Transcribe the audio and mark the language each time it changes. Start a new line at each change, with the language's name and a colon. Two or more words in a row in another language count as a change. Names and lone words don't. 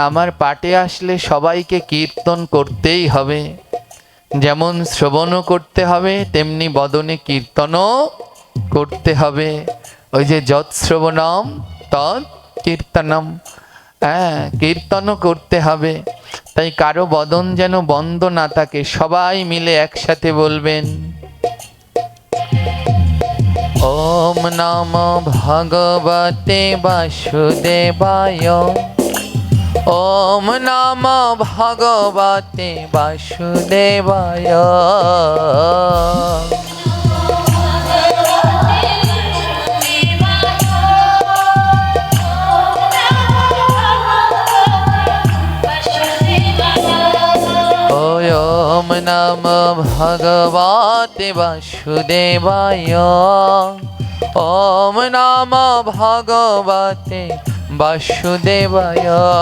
Bangla: আমার পাঠে আসলে সবাইকে কীর্তন করতেই হবে, যেমন শ্রবণও করতে হবে তেমনি বদনে কীর্তনও করতে হবে। ওই যে
Sanskrit: যৎ শ্রবণম তৎ কীর্তনম,
Bangla: হ্যাঁ, কীর্তনও করতে হবে। তাই কারো বদন যেন বন্ধ না থাকে, সবাই মিলে একসাথে বলবেন
Sanskrit: ওম নমো ভগবতে বাসুদেবায়, ওম নমো ভগবতে বাসুদেবায়। ওম নমো ভগবতে বাসুদেবায়, ওম নমো ভগবতে বাসুদেবায়।